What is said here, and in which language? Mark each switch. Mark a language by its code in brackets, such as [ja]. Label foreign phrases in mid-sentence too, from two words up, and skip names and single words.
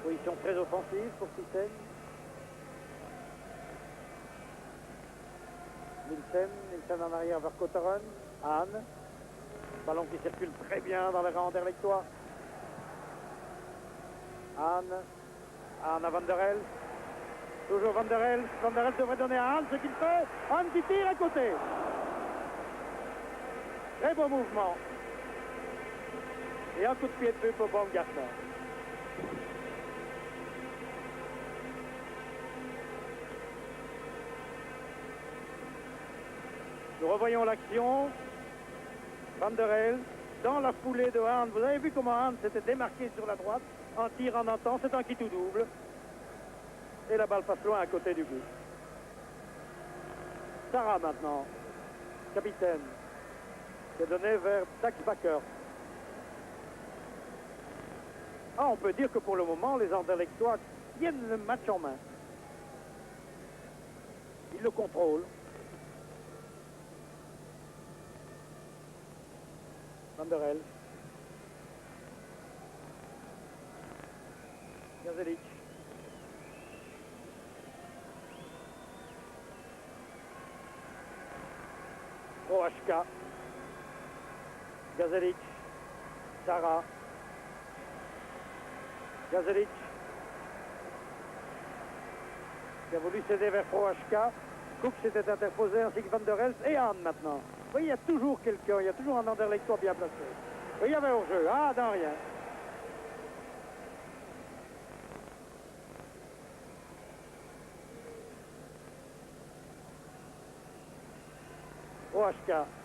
[fr] Position très offensive pour Thyssen. Nielsen en arrière vers Kotaren. Hahn. Ballon qui circule très bien dans les rangs anderlechtois. Hahn à Van der Elst. Toujours Van der Elst. Van der Elst devrait donner à Hahn ce qu'il fait. Hahn qui tire à côté. Très beau mouvement. Et un coup de pied de feu pour Baumgartner. Nous revoyons l'action. Van der Elst dans la foulée de Hahn. Vous avez vu comment Hahn s'était démarqué sur la droite. En tir en un temps, c'est un qui tout double. Et la balle passe loin à côté du but. Sarah maintenant, capitaine, qui est donné vers Dax Bakker. Ah, on peut dire que pour le moment, les Anderlechtois tiennent le match en main. Ils le contrôlent. Van der Elst. Gazelic. Prohaska. Gazelic. Sarah. Gazelic. Qui a voulu céder vers Prohaska. Cook s'était interposé ainsi que Van der Elst et Hahn maintenant. Vous voyez, il y a toujours quelqu'un, il y a toujours un Anderlechtois bien placé. Et il y avait hors-jeu. Ah, dans rien. Prohaska.